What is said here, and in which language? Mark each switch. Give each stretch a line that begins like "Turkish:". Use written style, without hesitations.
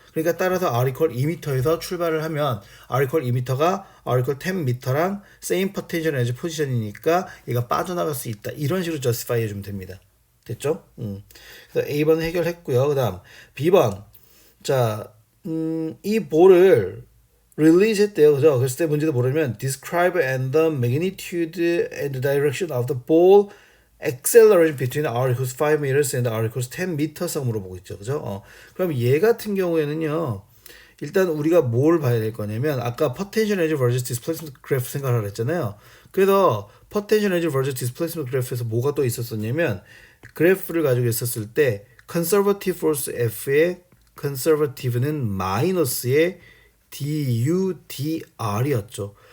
Korean: 그러니까 따라서 r equal 2m에서 출발을 하면 r equal 2m가 r equal 10m랑 same potential energy 포지션이니까 얘가 빠져나갈 수 있다. 이런 식으로 justify 해주면 됩니다. 됐죠? 그래서 A번 해결했고요. 그 다음 B번. 자, 이 볼을 release 했대요. 그죠? 그랬을 때 문제도 모르면
English: describe and the magnitude and the direction of the ball acceleration between r equals 5 meters and r equals 10 meters
Korean: 물어보고 있죠. 그죠? 그럼 얘 같은 경우에는요. 일단 우리가 뭘 봐야 될 거냐면 아까 potential energy versus displacement graph 생각을 했잖아요. 그래서 potential energy versus displacement graph에서 뭐가 또 있었었냐면 그래프를 가지고 있었을 때 conservative force F의 conservative는 마이너스의 du dr이었죠.